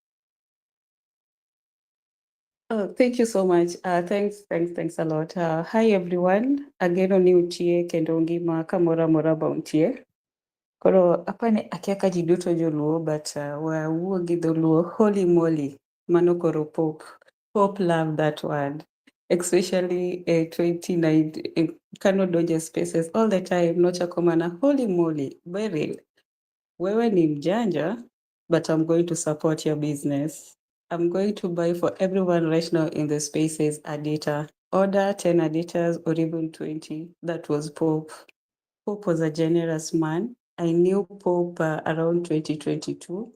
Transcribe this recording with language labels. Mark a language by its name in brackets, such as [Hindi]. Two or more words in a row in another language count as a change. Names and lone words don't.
[English] Oh, thank you so much. Thanks a lot. Hi everyone. [Luo (Kenya and Tanzania)] Ageno ni utie kendo ngima kamora mora bountie. Koro apane akia ka ji duto joluo, but wawuo gi dholuo, [English] holy moly, [Luo (Kenya and Tanzania)] mano koro Pope. [English] Pope love that word. Especially 29 kanodonje spaces all the time, [Luo (Kenya and Tanzania)] nochako mana [English] holy moly, [Luo (Kenya and Tanzania)] Beryl. [Swahili] Wewe ni mjanja, [English] but I'm going to support your business. I'm going to buy for everyone right now in the spaces Adita. Order 10 Aditas or even 20. That was Pope. Pope was a generous man. I knew Pope around 2022.